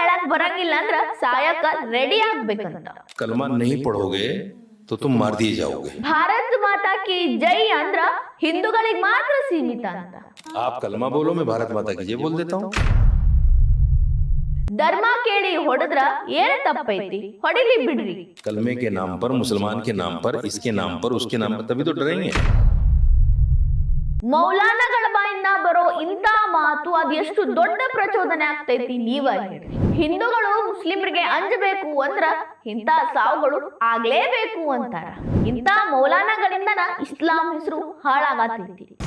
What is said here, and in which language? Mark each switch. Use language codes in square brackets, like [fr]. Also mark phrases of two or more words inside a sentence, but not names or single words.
[kn] ಬರಂಗಿಲ್ಲ ಅಂದ್ರ ಸಾಯಕ ರೆಡಿ ಆಗ್ಬೇಕಂತ. [hi] कलमा नहीं पढ़ोगे तो तुम मार दिए जाओगे. भारत माता की जय [kn] ಅಂದ್ರ ಹಿಂದೂಗಳಿಗೆ ಮಾತ್ರ ಸೀಮಿತ ಅಂತ. [hi] आप कलमा बोलो, मैं भारत माता की जय बोल देता हूँ. [kn] ಧರ್ಮ ಕೇಳಿ ಹೊಡೆದ್ರ ಏನ ತಪ್ಪೈತಿ, ಹೊಡಿಲಿ ಬಿಡ್ರಿ. [hi] कलमे के नाम पर, मुसलमान के नाम पर, इसके नाम पर, उसके नाम पर, तभी तो डरेंगे. [kn] ಮೌಲಾನಗಳ ಬಾಯಿಂದ ಬರೋ ಇಂತ ಮಾತು ಅದೆಷ್ಟು ದೊಡ್ಡ ಪ್ರಚೋದನೆ ಆಗ್ತೈತಿ ನೀವ ಹೇಳ್ರಿ. ಹಿಂದೂಗಳು ಮುಸ್ಲಿಮರಿಗೆ ಅಂಜಬೇಕು ಅಂದ್ರ ಇಂತ ಸಾವುಗಳು ಆಗ್ಲೇಬೇಕು ಅಂತಾರ. ಇಂತ ಮೌಲಾನಗಳಿಂದನ ಇಸ್ಲಾಂ ಹೆಸರು ಹಾಳಾಗತೈತಿ.